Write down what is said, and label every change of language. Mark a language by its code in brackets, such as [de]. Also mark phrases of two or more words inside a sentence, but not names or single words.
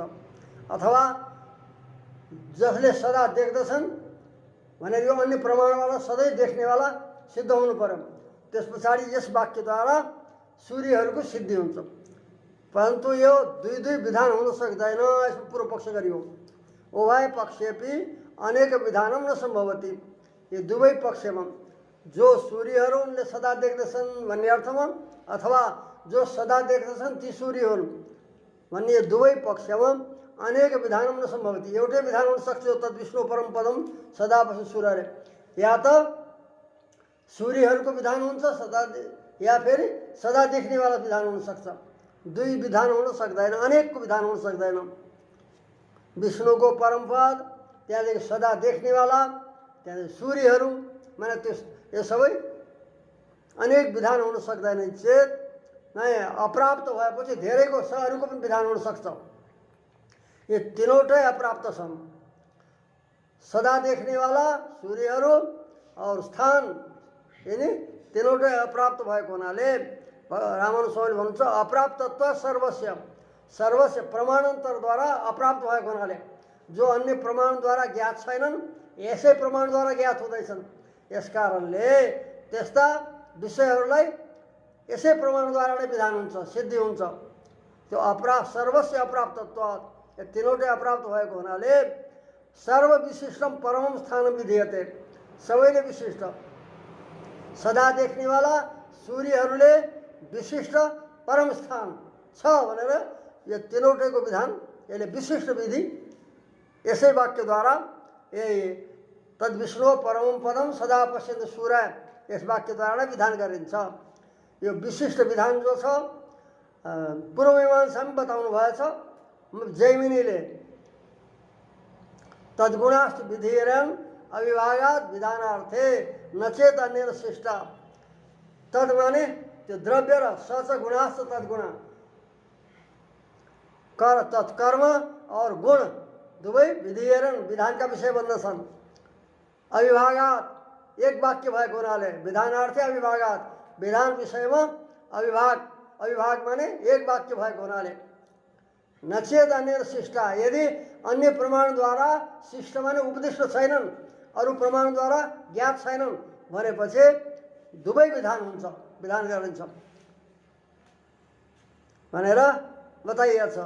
[ne] अथवा जसले सदा देख्दछन् भनेर यो अन्य प्रमाणवाला सधैँ देख्नेवाला सिद्ध हुनु पर्यो। त्यस पछाडि यस वाक्यद्वारा सूर्यहरूको सिद्धि हुन्छ। परन्तु यो दुई दुई विधान हुन सक्दैन यसमा पूर्व पक्ष गरियो। [sa] उभय पक्षेपि अनेक विधानम न सम्भवति। [ne] यो दुवै पक्षमा जो सूर्यहरू उनले सदा देख्दछन् भन्ने अर्थमा अथवा जो सदा देख्दछन् ती सूर्य हुन् भन्ने दुवै पक्षमा [sa] अनेक विधानम न सम्भवति। [ne] एउटै विधान हुन सक्छ [sa] तद विष्णु परम पदम सदा पश्यन्ति [ne] सूर्यले। या त सूर्यहरूको विधान हुन्छ सदा या फेरि सदा देख्नेवाला विधान हुन सक्छ। दुई विधान हुन सक्दैन अनेकको विधान हुन सक्दैन। विष्णुको परमपद त्यहाँदेखि सदा देख्नेवाला त्यहाँदेखि सूर्यहरू माने त्यो यो सबै अनेक विधान हुन सक्दैन। चेत नै अप्राप्त भएपछि धेरैको अरूको पनि विधान हुन सक्छ। ये तीनवटै अप्राप्त छन्। सदा देख्नेवाला सूर्यहरू और स्थान यिनी तीनवटै अप्राप्त भएको हुनाले रामानुज स्वामीले भन्नुहुन्छ [sa] अप्राप्तत्व सर्वस्य सर्वस्य प्रमाणान्तर [ne] द्वारा अप्राप्त भएको हुनाले जो अन्य प्रमाणद्वारा ज्ञात छैनन् यसै प्रमाणद्वारा ज्ञात हुँदैछन्। यस कारणले त्यस्ता विषयहरूलाई यसै प्रमाणद्वारा नै विधान हुन्छ, सिद्धि हुन्छ। त्यो [sa] अप्राप्त सर्वस्य अप्राप्तत्व, [ne] यो तीनवटै अप्राप्त भएको हुनाले [sa] सर्वविशिष्टम परमम स्थानम विधीयते, [ne] सबैले विशिष्ट। सदा देख्नेवाला सूर्यहरूले विशिष्ट परम स्थान छ भनेर यो तीनवटैको विधान, यसले विशिष्ट विधि यसै वाक्यद्वारा यही [sa] तद्विष्णु परमम पदम सदा पश्यन्त सूर्य [ne] यस वाक्यद्वारा नै विधान गरिन्छ। यो विशिष्ट विधान जो छ पूर्वमीमांसामा बताउनु भएछ जैमिनीले। [sa] तद्गुणास्त विधिरन् अविभागात विधानार्थे नचेत अन्य शिष्टा। [ne] तद माने त्यो द्रव्य र [sa] सच गुणास्त तद्गुणा, [ne] कर तत्कर्म और गुण दुवै विधिरन् विधानका विषय बन्दछन्। अविभागात एक वाक्य भएको हुनाले विधानार्थे अविभागात, विधान विषयमा अविभाग, अविभाग माने एक वाक्य भएको हुनाले [sa] नचेत अन्य शिष्टा, [ne] यदि अन्य प्रमाणद्वारा शिष्ट माने उपदिष्ट छैनन्, अरू प्रमाणद्वारा ज्ञात छैनन् भनेपछि दुवै विधान हुन्छ, विधान गरिन्छ भनेर बताइएको छ।